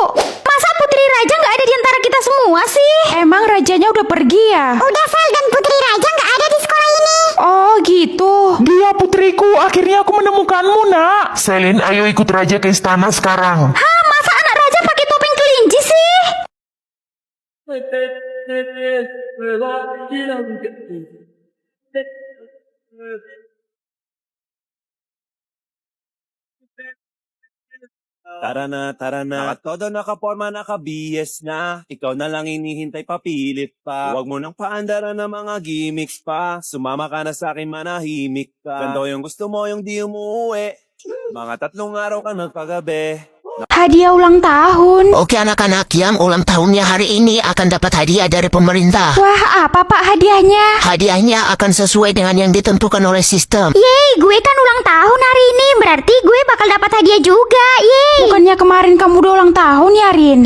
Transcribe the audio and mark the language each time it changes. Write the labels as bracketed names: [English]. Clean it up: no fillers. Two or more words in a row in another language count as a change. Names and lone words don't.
[Indonesian] Masa putri raja gak ada di antara kita semua sih? Emang rajanya udah pergi ya? Udah, Sel, dan putri raja gak ada di sekolah ini. Oh gitu. Dia putriku, akhirnya aku menemukanmu, nak. Selin, ayo ikut raja ke istana sekarang. Hah, masa anak raja pakai topeng kelinci sih? [Filipino] Tara na. At todo nakaporma, nakabiyes na. Ikaw na lang inihintay, papilit pa. Huwag mo nang paandaran ng mga gimmicks pa. Sumama ka na sa akin, manahimik ka. Ganto yung gusto mo, yung di umuwi. Mga 3 araw ka nagpagabi. [Indonesian] Hadiah ulang tahun. Oke anak-anak, yang ulang tahunnya hari ini akan dapat hadiah dari pemerintah. Wah, apa Pak hadiahnya? Hadiahnya akan sesuai dengan yang ditentukan oleh sistem. Yeay, gue kan ulang tahun hari ini. Berarti gue bakal dapat hadiah juga. Yeay. Bukannya kemarin kamu udah ulang tahun ya, Rin?